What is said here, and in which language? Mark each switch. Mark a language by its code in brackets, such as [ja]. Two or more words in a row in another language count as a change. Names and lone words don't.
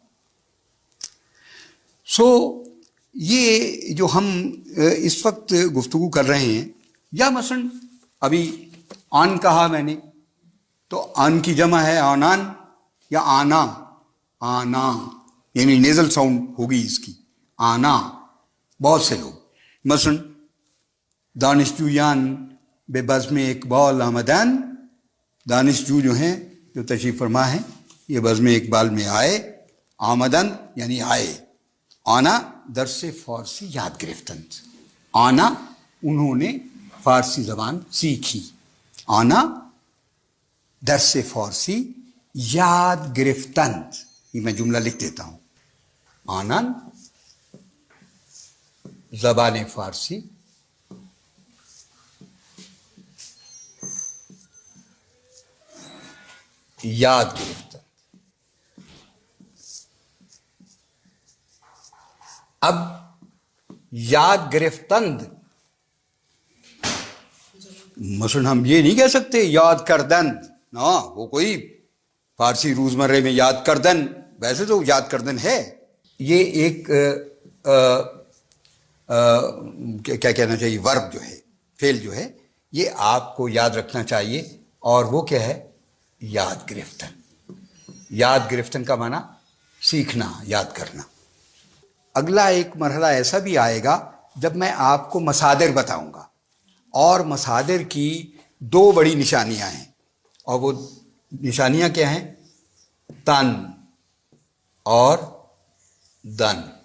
[ur] یہ جو ہم اس وقت گفتگو کر رہے ہیں، یا مثلا ابھی آن کہا میں نے، تو آن کی جمع ہے آنان یا آنا، آنا یعنی [en] nasal sound [ur] ہوگی اس کی، آنا، بہت سے لوگ۔ مثلا [fa] دانشجویان بے بزم اقبال آمدن، [ur] دانشجو جو ہیں، جو تشریف فرما ہیں، یہ بزم اقبال میں آئے، آمدن یعنی آئے، [fa] آنا درس فارسی یاد گرفتند، [ur] آنا انہوں نے فارسی زبان سیکھی، [fa] آنا درس فارسی یاد گرفتند، [ur] یہ میں جملہ لکھ دیتا ہوں، [fa] آنن زبان فارسی یاد گرفتند۔ [ur] اب [fa] یاد گرفتند، [ur] مثلا ہم یہ نہیں کہہ سکتے [fa] یاد کردن، [ur] نا، وہ کوئی فارسی روزمرے میں [fa] یاد کردن، [ur] ویسے تو [fa] یاد کردن [ur] ہے، یہ ایک کیا کہنا چاہیے، ورب جو ہے، فعل جو ہے، یہ آپ کو یاد رکھنا چاہیے، اور وہ کیا ہے، [fa] یاد گرفتن۔ یاد گرفتن [ur] کا معنی سیکھنا، یاد کرنا۔ اگلا ایک مرحلہ ایسا بھی آئے گا جب میں آپ کو مصادر بتاؤں گا، اور مصادر کی 2 بڑی نشانیاں ہیں، اور وہ نشانیاں کیا ہیں، تن اور دن۔